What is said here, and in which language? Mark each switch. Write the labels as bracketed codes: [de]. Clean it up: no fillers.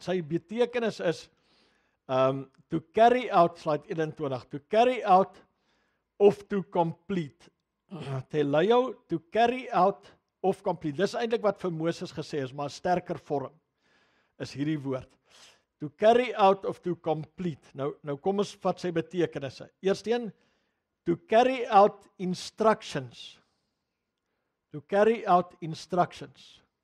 [af] Sy betekenis is [en] to carry out, slide 21, to carry out of to complete. Teleo, to carry out of complete. [af] Dis eintlik wat vir Moses gesê is, maar 'n sterker vorm is hierdie woord. [en] To carry out of to complete. [af] Nou kom ons vat sy betekenisse. [en] Eerstens, to carry out instructions. To carry out instructions.